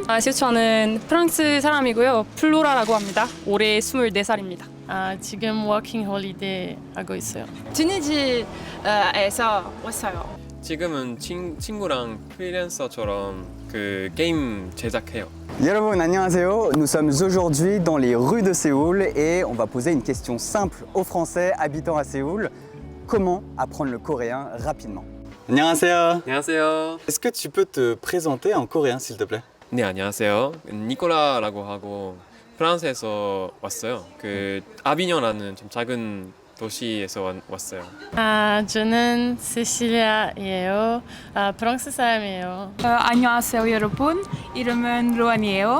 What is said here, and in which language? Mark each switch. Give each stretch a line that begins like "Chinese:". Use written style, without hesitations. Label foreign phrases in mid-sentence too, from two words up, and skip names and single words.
Korean: 저는 프랑스 사람이고요. 플로라라고 합니다. 올해 24살입니다. 지금 워킹 홀리데이 하고 있어요. 튜니지에서 왔어요. 지금은 친구랑 프리랜서처럼 그 게임 제작해요. 여러분, 안녕하세요.
French: Nous sommes aujourd'hui dans les rues de Séoul et on va poser une question simple aux Français habitant à Séoul. Comment apprendre le coréen rapidement?
Korean: 안녕하세요. 안녕하세요.
French: Est-ce que tu peux te présenter en coréen, s'il te plaît?
Korean: 네, 안녕하세요. 니콜라라고 하고 프랑스에서 왔어요. 그 아비뇽라는 좀 작은 도시에서 왔어요. 저는 세실리아예요. 프랑스 사람이에요. 안녕하세요, 여러분. 이름은 로안이에요.